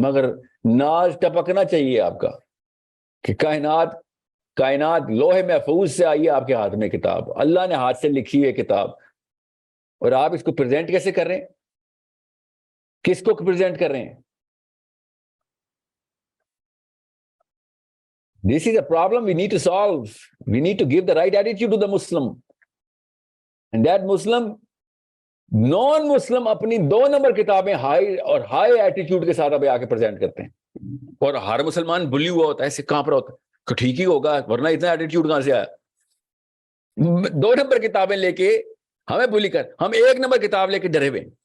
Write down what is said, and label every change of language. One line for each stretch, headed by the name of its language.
Urdu: مگر ناز ٹپکنا چاہیے آپ کا کہ کائنات لوہے محفوظ سے آئی ہے آپ کے ہاتھ میں کتاب، اللہ نے ہاتھ سے لکھی ہے کتاب، اور آپ اس کو پریزنٹ کیسے کر رہے ہیں؟ کس کو پریزنٹ کر رہے ہیں؟
English: This is a problem we need to solve. We need to give the right attitude to the Muslim. And that Muslim, non-Muslim
Urdu: اپنی 2 نمبر کتابیں ہائی ایٹیٹیوڈ کے ساتھ ابھی آ کے پریزنٹ کرتے ہیں. اور ہر مسلمان بلی ہوا ہوتا ہے، ایسے کہاں پر ہوتا ہے کہ ٹھیک ہی ہوگا ورنہ اتنا ایٹیٹیوڈ کہاں سے آیا. 2 نمبر کتابیں لے کے ہمیں بلی کر، ہم 1 نمبر کتاب لے کے ڈرے ہوئے.